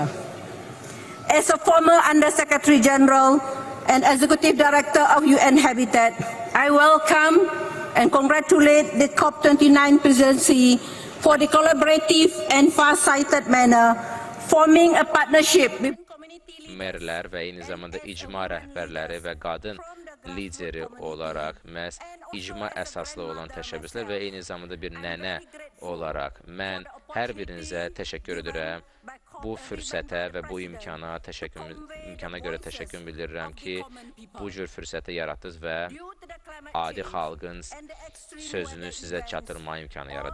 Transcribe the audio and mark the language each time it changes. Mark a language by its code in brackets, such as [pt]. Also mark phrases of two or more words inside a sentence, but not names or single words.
[en] As a former Under-Secretary General and Executive Director of UN Habitat, I welcome and congratulate the COP29 presidency for the collaborative and far-sighted manner, forming a partnership with [az] Merlər və eyni zamanda icma rəhbərləri və qadın lideri olaraq məhz icma əsaslı olan təşəbbüslər və eyni zamanda bir nənə olaraq mən hər birinizə təşəkkür edirəm. Bu fürsətə və bu imkana görə təşəkkür bildirirəm ki, bu cür fürsəti yaratdınız və adi xalqın sözünü sizə çatdırma imkanı yaradırsınız.